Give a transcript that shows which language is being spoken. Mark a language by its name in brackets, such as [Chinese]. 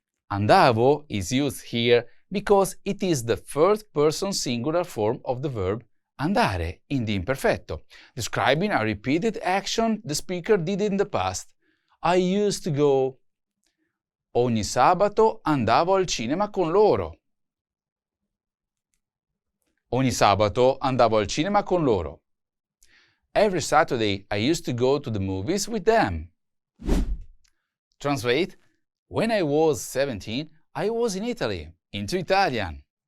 [English] Andavo is used here because it is the first person singular form of the verb andare in the imperfetto, describing a repeated action the speaker did in the past. I used to go. [Italian] Ogni sabato andavo al cinema con loro. Ogni sabato andavo al cinema con loro. [English] Every Saturday I used to go to the movies with them. Translate: when I was 17, I was in Italy. Into Italian.